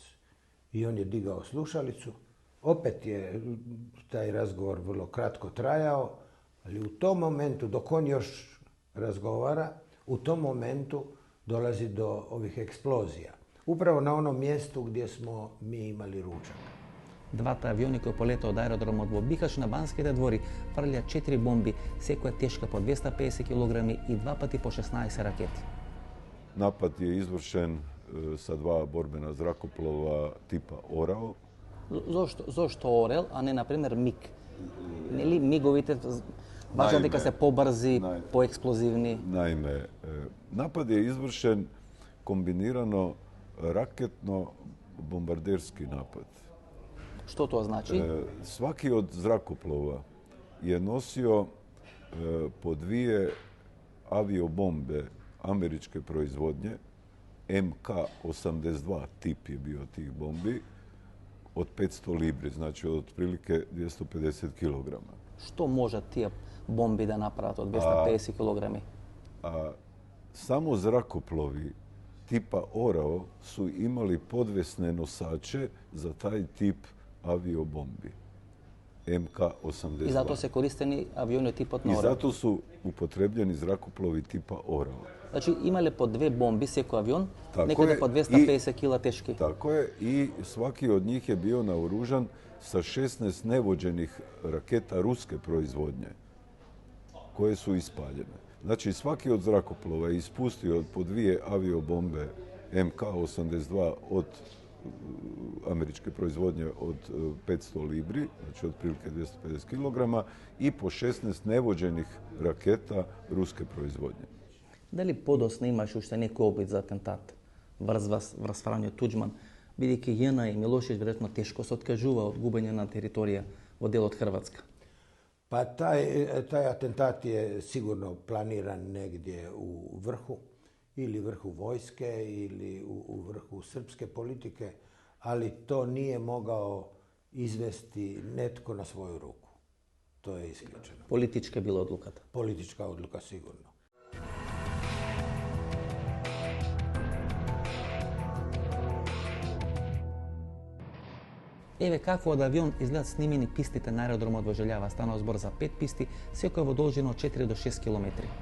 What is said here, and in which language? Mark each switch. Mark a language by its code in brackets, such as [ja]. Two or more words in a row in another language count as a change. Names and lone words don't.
[hr] I on je digao slušalicu. Opet je taj razgovor vrlo kratko trajao, ali u tom momentu, dok on još razgovara, u tom momentu dolazi do ovih eksplozija. Upravo na onom mjestu gdje smo mi imali ručak. [mk] Двата авиони кои полета од аеродромот во Бихаќ на Банските двори фрлја 4 бомби, секоја тешка по 250 кг и два пати по 16 ракети. [hr] Napad je izvršen sa dva borbena zrakoplova tipa Orao. [mk] Зошто Орел, а не, например, МиГ? Нели миговите важат дека се побрзи, поексплозивни? [hr] Naime, napad je izvršen kombinirano raketno-bombarderski napad. [mk] Што тоа значи? [hr] Svaki od zrakoplova je nosio po dvije aviobombe američke proizvodnje, MK-82 tip je bio tih bombi, od 500 libri, znači od otprilike 250 kg. [mk] Што може тие бомби да направат од 250 кг? [hr] Samo zrakoplovi tipa Orao su imali podvesne nosače za taj tip aviobombi. MK-82. [mk] И затоа се користени авиони типот на [hr] I [mk] Орел. [hr] zato su upotrebljeni zrakoplovi tipa Orao. [mk] Значи имале по две бомби секој авион, [hr] Тако [mk] некаде е, по 250 кила тешки. [hr] Tako je, i svaki od njih je bio naoružan sa 16 nevođenih raketa ruske proizvodnje koje su ispaljene. Znači svaki od zrakoplova je ispustio po dvije aviobombe MK-82 od američke proizvodnje od 500 libri, znači otprilike 250 kg, i po 16 nevođenih raketa ruske proizvodnje. [mk] Дали подоцна имаше уште некој обид за атентат врз Фрањо Туđман, бидејќи Јана и Милошевиќ веројатно тешко се откажува од губење на територија во дел од Хрватска? [hr] Pa taj atentat je sigurno planiran negdje u vrhu, ili vrhu vojske, ili u vrhu srpske politike, ali to nije mogao izvesti netko na svoju ruku. To je isključeno. [mk] Политичка била одлуката. [hr] Politička odluka sigurno. [mk] Еве како од авион изгледат снимени пистите на аеродромот во Желјава. Станува збор за 5 писти, секоја во должина од 4 до 6 километри.